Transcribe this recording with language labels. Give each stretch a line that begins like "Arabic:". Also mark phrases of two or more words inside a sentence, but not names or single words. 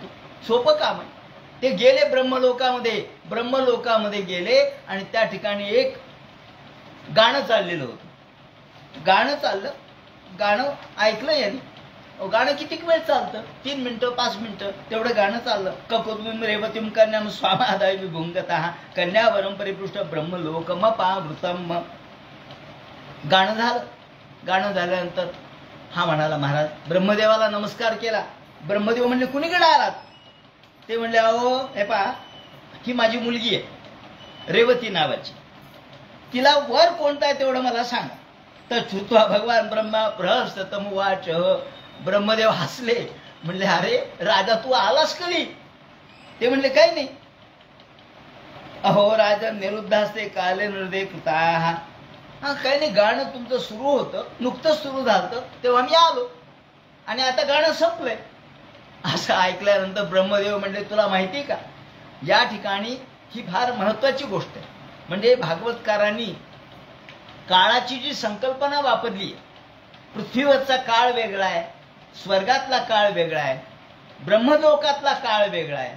Marathi: सोपं काम आहे. ते गेले ब्रह्मलोकामध्ये गेले आणि त्या ठिकाणी एक गाणं चाललेलं होतं. गाणं चाललं, गाणं ऐकलं यांनी. गाणं किती वेळ चालतं? 3 मिनिटं 5 मिनिटं तेवढं गाणं चाललं.
Sanskrit: ककुद्मीं रेवतीं कन्यां स्वामादाय विभुंगतः कन्यावरं परिपृष्ट ब्रह्मलोकमपावृतम्.
Marathi: गाणं झालं. गाणं झाल्यानंतर हा म्हणाला, महाराज ब्रह्मदेवाला नमस्कार केला. ब्रह्मदेव म्हणले कुणीकडे आलात? ते म्हणले अहो हे पहा, ही माझी मुलगी आहे रेवती नावाची, तिला वर कोणता आहे तेवढं मला सांगा.
Sanskrit: तर छुत्वा भगवान ब्रह्मा प्रहस्ततमुवाच.
Marathi: ब्रह्मदेव हसले, म्हणले अरे राजा तू आलास कधी? ते म्हणले काही नाही. अहो राजा
Sanskrit: निरुद्धास्ते काले नृदे कृता.
Marathi: हा काही नाही, गाणं तुमचं सुरू होतं, नुकतंच सुरू झालं तेव्हा मी आलो आणि आता गाणं संपलंय. असं ऐकल्यानंतर ब्रह्मदेव म्हणले तुला माहिती का, या ठिकाणी ही फार महत्वाची गोष्ट आहे. म्हणजे भागवतकारांनी काळाची जी संकल्पना वापरली, पृथ्वीवरचा काळ वेगळा आहे, स्वर्गातला काळ वेगळा आहे, ब्रह्मलोकातला काळ वेगळा आहे.